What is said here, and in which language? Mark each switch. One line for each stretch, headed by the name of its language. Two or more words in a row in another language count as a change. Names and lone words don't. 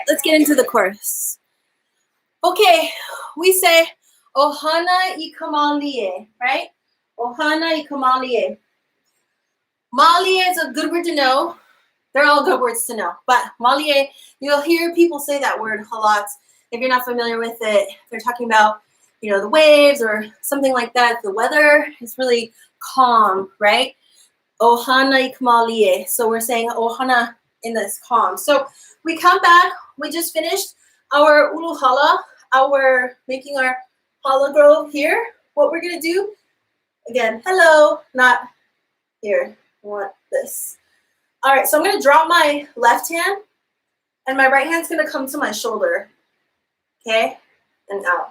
English: get into the chorus. Okay, we say
Hawaiian: ʻohana I ka malie,
English: right?
Hawaiian: ʻohana I ka malie.
English: Malie is a good word to know. They're all good words to know. But malie, you'll hear people say that word a lot. If you're not familiar with it, they're talking about, you know, the waves or something like that. The weather is really calm, right?
Hawaiian: ʻohana I ka malie.
English: So we're saying ʻohana in this calm. So we come back. We just finished our uluhala, our making our hala grove here. What we're going to do, again, hello, not here. I want this. All right, so I'm going to drop my left hand, and my right hand's going to come to my shoulder, okay, and out.